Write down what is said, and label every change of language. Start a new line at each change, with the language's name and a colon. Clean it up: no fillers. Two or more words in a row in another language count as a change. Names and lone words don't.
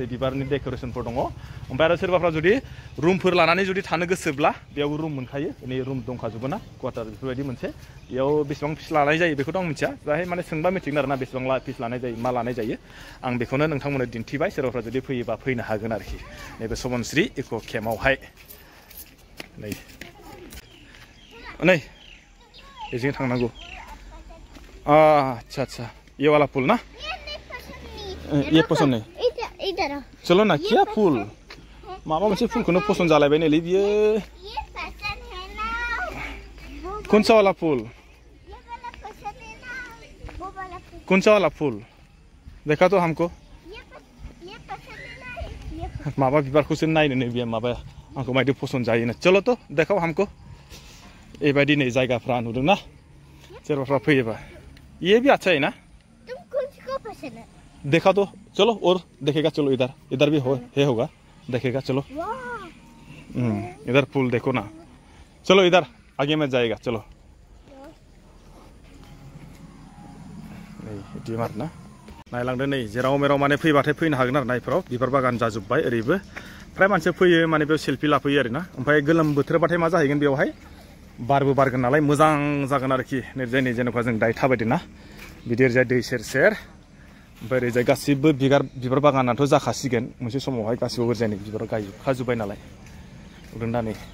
Bodo: बिबारनि डेक'रेसनफोर दङ ओमफ्राय आरो सोरबाफ्रा जुदि रुमफोर लानानै जुदि थानो गोसोब्ला बेयाव रुम मोनखायो नै रुम दंखाजोबो ना क्वार्टार बेफोरबायदि मोनसे बेयाव बेसेबां फिस लानाय जायो बेखौथ' आं मिथिया जाहाय माने सोंबा मिथिगोन आरोना बेसेबां फिस लानाय जायो मा लानाय जायो आं बेखौनो नोंथांमोननो दिन्थिबाय सोरबाफ्रा जुदि फैयोबा फैनो हागोन आरोखि नैबे सबनस्रि इक' केम्पआवहाय नै बेजों थांनांगौ
Hindi: अच्छा ये वाला फूल ना ये पसंद नहीं चलो ना क्या फूल
Bodo: माबा मोनसे फूलखौनो पसंद जालायबाय नैलै बियो
Hindi: कौन सा वाला फूल देखा तो हमको
Bodo: माबा बिबारखौसो नायनो नै बियो माबा आंखौ मायदि पसंद जायोनो
Hindi: चलो तो देखाओ हमको
Bodo: एबायदि नै जायगाफ्रा नुदों ना सोरबाफ्रा फैयोबा
Hindi: ये भी अच्छा है ना देखा तो चलो और देखेगा चलो इधर भी होगा देखेगा चलो इधर फूल देखो ना चलो इधर आगे में जाएगा चलो
Bodo: ना नायलांदो नै जेराव मेराव माने फैबाथाय फैनो हागोन आरो ना इफोराव बिबार बागान जाजोब्बाय ओरैबो फ्राय मानसि फैयो माने बेयाव सेल्फि लाफैयो आरोना ओमफ्राय गोलोम बोथोरबाथाय मा जाहैगोन बेयावहाय बारबो बारगोन नालाय मोजां जागोन आरोखि नैजाय नै जेनेबा जों दायो थाबायदों ना बिदि ओरैजाय दै सेर ओमफ्राय ओरैजाय गासिबो बिबार बागानाथ' जाखासिगोन मोनसे समावहाय गासिबो ओरैजाय बिबार गायजोबखाजोब्बाय नालाय नुदों दा नै